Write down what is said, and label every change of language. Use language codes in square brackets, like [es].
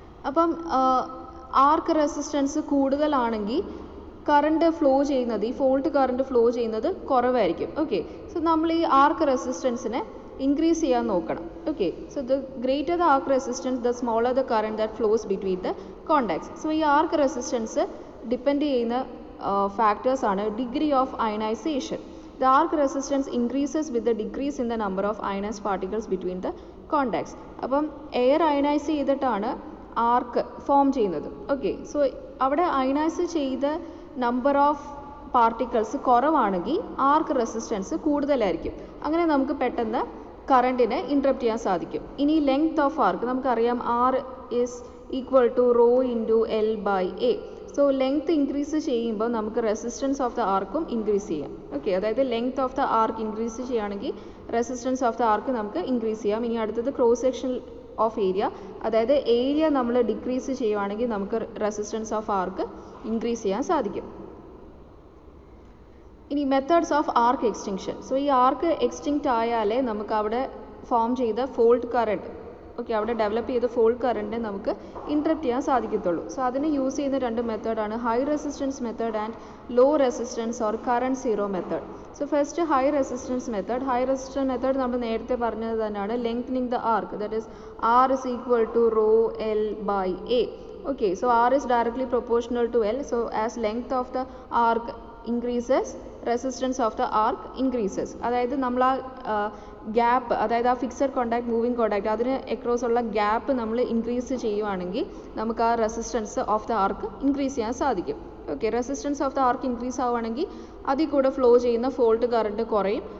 [ml] അപ്പം ആർക്ക് റെസിസ്റ്റൻസ് കൂടുതലാണെങ്കിൽ current flow ചെയ്യുന്നത്, ഈ ഫോൾട്ട് കറണ്ട് ഫ്ലോ ചെയ്യുന്നത് കുറവായിരിക്കും. ഓക്കെ, സോ നമ്മൾ ഈ ആർക്ക് റെസിസ്റ്റൻസിനെ ഇൻക്രീസ് ചെയ്യാൻ നോക്കണം. [en] Okay, so the greater the arc resistance the smaller the current that flows between the contacts. [ml] So ഈ ആർക്ക് റെസിസ്റ്റൻസ് ഡിപ്പെൻഡ് ചെയ്യുന്ന factors ആണ് [en] degree of ionization. The arc resistance increases with the decrease in the number of ionized particles between the contacts. [ml] അപ്പം air ionise ചെയ്തിട്ടാണ് ആർക്ക് form ചെയ്യുന്നത്. Okay, so അവിടെ ionise ചെയ്ത number of particles കുറവാണെങ്കിൽ ആർക്ക് resistance കൂടുതലായിരിക്കും. അങ്ങനെ നമുക്ക് പെട്ടെന്ന് കറണ്ടിനെ ഇൻറ്ററപ്റ്റ് ചെയ്യാൻ സാധിക്കും. ഇനി ലെങ്ത് ഓഫ് ആർക്ക് നമുക്കറിയാം, [en] R is equal to rho into L by A. [ml] So length increase ചെയ്യുമ്പോൾ നമുക്ക് റെസിസ്റ്റൻസ് ഓഫ് ദ ആർക്കും ഇൻക്രീസ് ചെയ്യാം. ഓക്കെ, അതായത് length of the arc increase ചെയ്യുകയാണെങ്കിൽ റെസിസ്റ്റൻസ് ഓഫ് ദ ആർക്ക് നമുക്ക് ഇൻക്രീസ് ചെയ്യാം. ഇനി അടുത്തത് ക്രോസ് സെക്ഷൻ ഓഫ് ഏരിയ, അതായത് ഏരിയ നമ്മൾ ഡിക്രീസ് ചെയ്യുകയാണെങ്കിൽ നമുക്ക് റെസിസ്റ്റൻസ് ഓഫ് ആർക്ക് ഇൻക്രീസ് ചെയ്യാൻ സാധിക്കും. ഇനി methods of arc extinction. So ഈ ആർക്ക് എക്സ്റ്റിങ്ക്റ്റ് ആയാലേ നമുക്ക് അവിടെ ഫോം ചെയ്ത ഫോൾട്ട് കറണ്ട്, ഓക്കെ, അവിടെ ഡെവലപ്പ് ചെയ്ത ഫോൾട്ട് കറണ്ടിനെ നമുക്ക് ഇൻറ്ററപ്റ്റ് ചെയ്യാൻ സാധിക്കത്തുള്ളൂ. സോ അതിന് യൂസ് ചെയ്യുന്ന രണ്ട് മെത്തേഡാണ് high resistance method and law resistance or current zero method. So first high resistance method. High resistance method നമ്മൾ നേരത്തെ പറഞ്ഞത് തന്നെയാണ്, lengthening the arc, that is [en] R is equal to rho L by A. Okay, so R is directly proportional to L. So as length of the arc increases, resistance of the arc increases. [ml] അതായത് നമ്മൾ ആ gap, അതായത് ആ fixed contact, moving contact, അതിന് across ഉള്ള gap നമ്മൾ increase ചെയ്യുവാണെങ്കിൽ നമുക്ക് ആ resistance of the arc increase ചെയ്യാൻ സാധിക്കും. Okay, resistance of the arc increase ആവുകയാണെങ്കിൽ അതിൽ കൂടെ ഫ്ലോ ചെയ്യുന്ന ഫോൾട്ട് കറണ്ട് കുറയും.